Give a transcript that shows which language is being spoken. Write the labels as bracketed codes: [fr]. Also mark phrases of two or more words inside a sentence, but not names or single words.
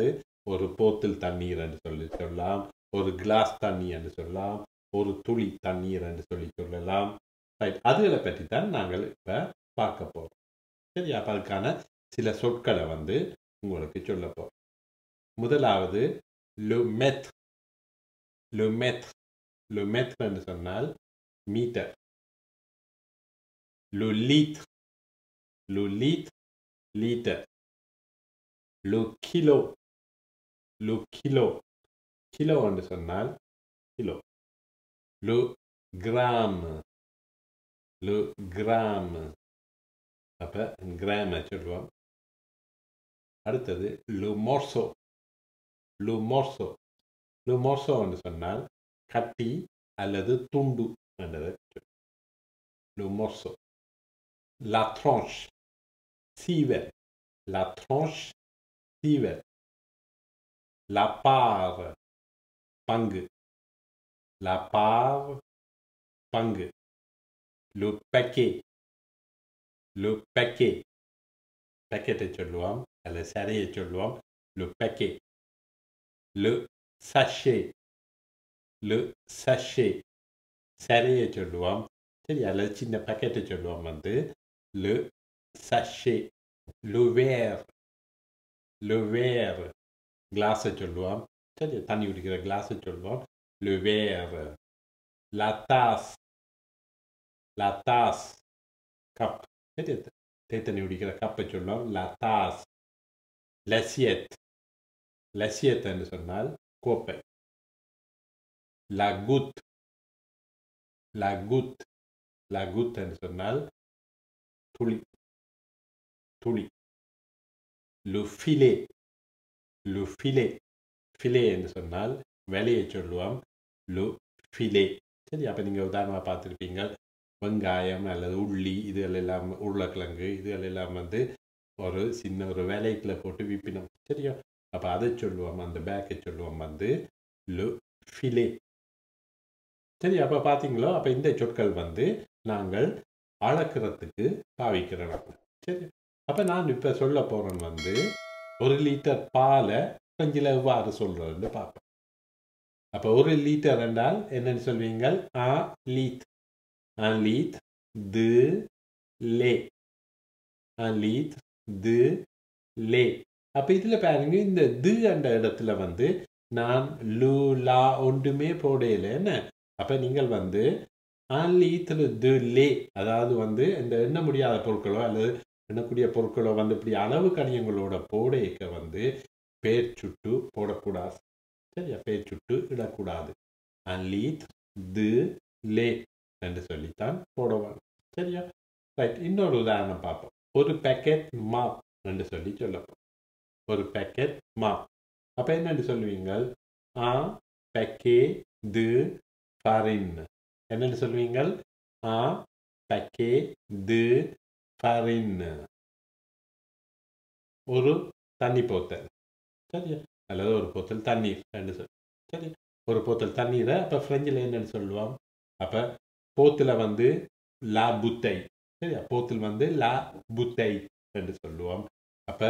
[ta] ஒரு போத்தில் தண்ணீர் என்று சொல்லலாம், ஒரு கிளாஸ் தண்ணீர் என்று சொல்லலாம், ஒரு துளி தண்ணீர் என்று சொல்லலாம். ரைட். அதுகளை பற்றி தான் நாங்கள் இப்ப பார்க்க போறோம். சரி, அப்ப அதுக்கான சில சொற்களை வந்து உங்களுக்கு சொல்ல போறோம். [fr] முதலாவது le mètre. le mètre. le mètre [ta] என்று சொன்னால் மீட்டர். [fr] le litre. le litre, liter. le kilo. le kilo. [ta] kilo என்று சொன்னால் கிலோ. [fr] le gramme. le gramme. [ta] அப்ப கிராம் சொல்லுவோம். அடுத்தது [fr] le morceau. le morceau. le morceau [ta] என்று சொன்னால் கட்டி அல்லது துண்டு என்றது. [fr] le morceau. la tranche. [ta] சீவர். [fr] la tranche, [ta] சீவர். [fr] la part, பங்கு. la part, பங்கு. le paquet. le paquet paquet [ta] சொல்லுவோம் அல்ல சரையை சொல்லுவோம் [fr] le paquet le [ta] sachet சரையை சொல்லுவோம் சரி அல்லது சின்ன பாக்கெட்டை சொல்லுவோம் வந்து [fr] le sachet le verre [ta] கிளாஸை சொல்லுவோம் சரி தண்ணி குடிக்கிற கிளாஸை சொல்லுவோம் [fr] le verre la tasse [ta] கப் சரி தண்ணி குடிக்கிற கப்பை சொல்லுவோம் [fr] la tasse [ta] l'assiette என்று சொன்னால் கோப்பை [fr] la goutte [ta] என்று சொன்னால் துளி [fr] le filet [ta] என்று சொன்னால் வேலையை சொல்லுவோம் [fr] le filet [ta] சரி அப்போ நீங்கள் உதாரணமாக பார்த்துருப்பீங்க வெங்காயம் அல்லது உள்ளி இதுகளெல்லாம் உருளைக்கிழங்கு இதுகளெல்லாம் வந்து ஒரு சின்ன ஒரு வேலைக்குள்ள போட்டு விற்பினோம் சரியா அப்போ அதை சொல்லுவோம் அந்த பேக்கை சொல்லுவோம் வந்து [fr] le filet [ta] சரி அப்போ பார்த்தீங்களோ அப்போ இந்த சொற்கள் வந்து நாங்கள் அளக்கிறதுக்கு பாவிக்கிறோம் சரி அப்போ நான் இப்போ சொல்ல போகிறேன் வந்து 1 லிட்டர் பாலை பிரெஞ்சில் எவ்வாறு சொல்கிறேன்னு பார்ப்பேன் அப்போ 1 லிட்டர் என்றால் என்னன்னு சொல்வீங்க [fr] un litre de lait [ta] அப்போ இதில் பாருங்க இந்த து என்ற இடத்துல வந்து நான் [fr] le la [ta] ஒன்றுமே போடையில என்ன அப்போ நீங்கள் வந்து [fr] un litre de lait [ta] அதாவது வந்து இந்த எண்ண முடியாத பொருட்களோ அல்லது எண்ணக்கூடிய பொருட்களோ வந்து இப்படி அளவு கணியங்களோட போடைக்க வந்து பேர் சுட்டு போடக்கூடாது சரியா பேர் சுட்டு இடக்கூடாது [fr] un litre de lait [ta] என்று சொல்லித்தான் போடுவாங்க சரியா ரைட் இன்னொரு உதாரணம் பார்ப்போம் ஒரு பேக்கெட் மாப் என்று சொல்லி சொல்லப்போம் ஒரு பேக்கெட் மாப் அப்போ என்னென்னு சொல்லுவீங்க [fr] un paquet de farine [ta] என்னென்னு சொல்லுவீங்க [fr] un paquet de farine [ta] ஒரு தண்ணி போத்தல் சரியா அல்லது ஒரு போத்தல் தண்ணீர் என்று சொல்லி சரி ஒரு போத்தல் தண்ணீரை அப்போ ஃப்ரெஞ்சில் என்னென்னு சொல்லுவோம் அப்போ போத்தில் வந்து [fr] la bouteille [ta] சரியா போத்தில் வந்து [fr] la bouteille [ta] என்று சொல்லுவோம் அப்போ